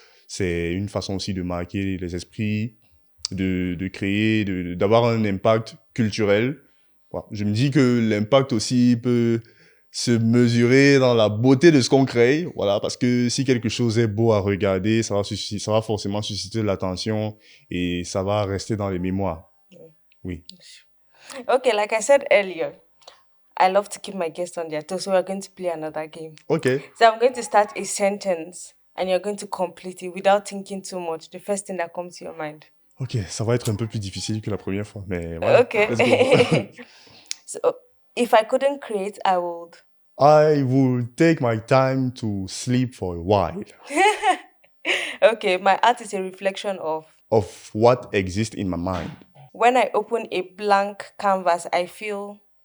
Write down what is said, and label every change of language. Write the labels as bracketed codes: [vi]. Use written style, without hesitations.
[fr] C'est une façon aussi de marquer les esprits, de créer, d'avoir un impact culturel. Voilà. Je me dis que l'impact aussi peut se mesurer dans la beauté de ce qu'on crée, voilà, parce que si quelque chose est beau à regarder, ça va forcément susciter l'attention et ça va rester dans les mémoires. Oui. [en] Okay, like I said earlier, I love to keep my guests on their toes, so we're going to play another game. Ok. So I'm going to start a sentence and you're going to complete it without thinking too much. The first thing that comes to your mind. [fr] Ok, ça va être un peu plus difficile que la première fois, mais voilà. [en] Okay. Let's go. So if I couldn't create, I would. I will take my time to sleep for a while Okay, my art is a reflection of. of what exists in my mind. When I open a blank canvas, I feel.